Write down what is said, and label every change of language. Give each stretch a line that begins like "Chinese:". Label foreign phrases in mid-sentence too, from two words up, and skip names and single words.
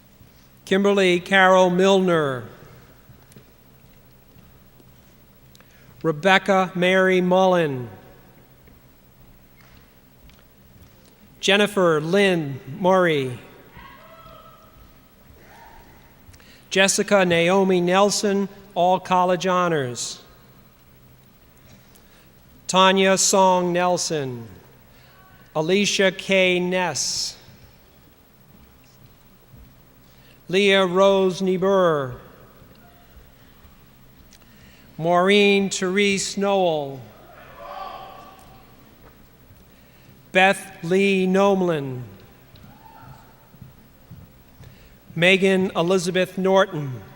English: Kimberly Carol Milner, Rebecca Mary Mullen, Jennifer Lynn Murray, Jessica Naomi Nelson, all college honors. Tanya Song Nelson, Alicia K. Ness, Leah Rose Niebuhr, Maureen Therese Noel, Beth Lee Nomlin, Megan Elizabeth Norton,